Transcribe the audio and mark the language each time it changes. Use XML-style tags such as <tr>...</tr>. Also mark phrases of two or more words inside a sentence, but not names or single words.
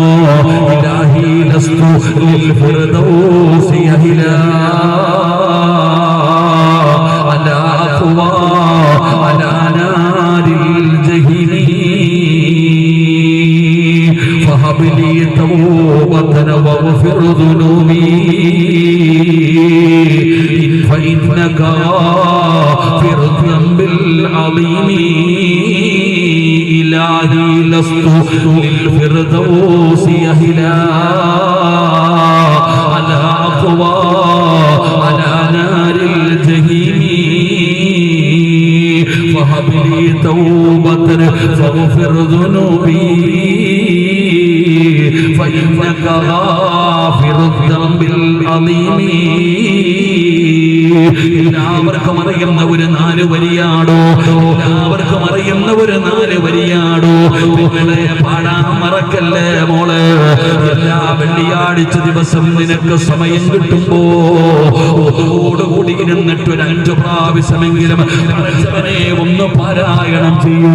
<ar>إلهي لست للفردوس أهلا ولا أقوى على نار الجحيم فهب لي توبة واغفر ذنوبي فإنك غافر الذنب العظيم إلهي لست للفردوس أهلا على أقوى على نار الجحيم فهب لي توبة فاغفر ذنوبي فإنك غافر الذنب العظيم.</ar> <ml>എല്ലാവർക്കും അറിയുന്ന ഒരു 4 വരിയാടോ, എല്ലാവർക്കും അറിയുന്ന ഒരു 4 വരിയാടോ. നിങ്ങളെ പാടാൻ മറക്കല്ലേ മോളെ. എല്ലാ വെള്ളിയാഴ്ച ദിവസം നിനക്ക് സമയം കിട്ടുമ്പോ ഓടുകൂടി ഇരുന്നിട്ട് ഒരു 5 പ്രാവശ്യമെങ്കിലും പടച്ചവനെ ഒന്ന് പാരായണം ചെയ്യൂ.</ml>